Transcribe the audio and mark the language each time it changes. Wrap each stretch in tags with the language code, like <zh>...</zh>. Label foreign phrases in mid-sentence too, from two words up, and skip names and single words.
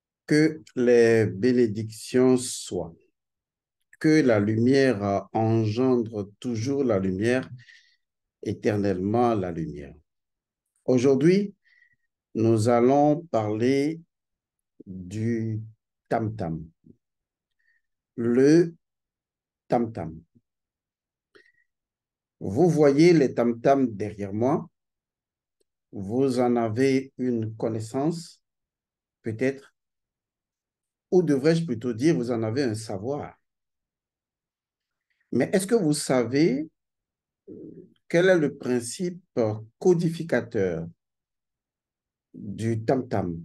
<fr>Que les bénédictions soient, que la lumière engendre toujours la lumière, éternellement la lumière. Aujourd'hui, nous allons parler du tam-tam. Le tam-tam. Vous voyez les tam-tams derrière moi. Vous en avez une connaissance, peut-être, ou devrais-je plutôt dire, vous en avez un savoir. Mais est-ce que vous savez quel est le principe codificateur du tam-tam?</fr>